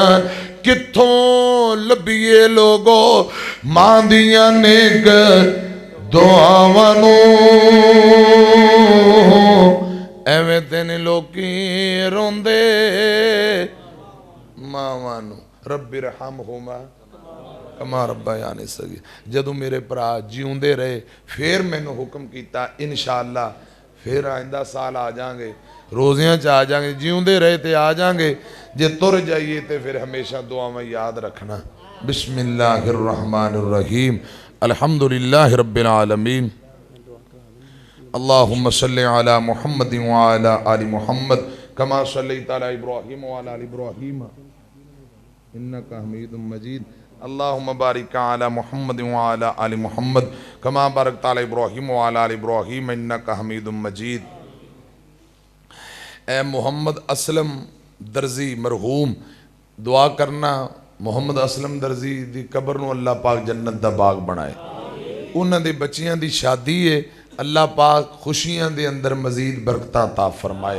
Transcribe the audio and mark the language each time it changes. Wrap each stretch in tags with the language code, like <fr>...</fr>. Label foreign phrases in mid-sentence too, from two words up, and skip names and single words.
<pa>کتھوں لبھیے لوکو ماں دیاں نیک دعاواں نوں. ایویں تے نی لوکی روندے ماواں نوں.</pa> <ar>رب ارحمهما كما ربياني صغيرا.</ar> <pa>جدوں میرے بھرا جیؤندے رہے فیر مینوں حکم کیتا ان شاء اللہ فیر آئندہ سال آ جاواں گے، روزیاں چ آ جاواں گے، جیؤندے رہے تو آ جاواں گے، جے تر جائیے تو فیر ہمیشہ دعاواں یاد رکھنا.</pa> <ar>بسم الله الرحمن الرحيم الحمد لله رب العالمين اللهم صل على محمد وعلى آل محمد كما صليت على إبراهيم وعلى آل إبراهيم إنك حميد مجيد. اللهم بارك على محمد وعلى آل محمد كما باركت على إبراهيم وعلى آل إبراهيم إنك حميد مجيد.</ar> <pa>اے محمد اسلم درزی مرحوم دعا کرنا محمد اسلم درزی دی قبر نوں اللہ پاک جنت دا باغ بنائے. انہاں دے بچیاں دی شادی ہے، اللہ پاک خوشیاں دے اندر مزید برکتاں عطا فرمائے.</pa>